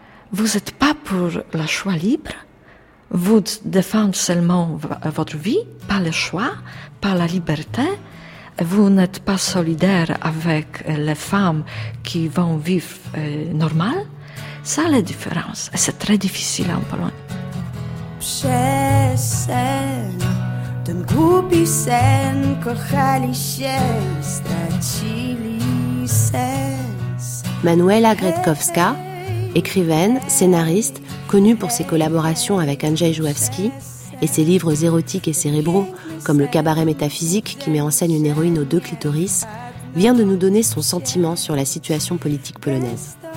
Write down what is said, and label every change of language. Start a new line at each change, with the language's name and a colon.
French: Vous n'êtes pas pour le choix libre? Vous défendez seulement votre vie, pas le choix, pas la liberté. Vous n'êtes pas solidaire avec les femmes qui vont vivre normal. Ça, la différence. Et c'est très difficile en Pologne.
Polish: Przesen, ten głupi sen, kochali się, stracili sens.
French: Manuela Gretkowska, écrivaine, scénariste, connue pour ses collaborations avec Andrzej Żuławski et ses livres érotiques et cérébraux comme Le cabaret métaphysique qui met en scène une héroïne aux deux clitoris, vient de nous donner son sentiment sur la situation politique polonaise.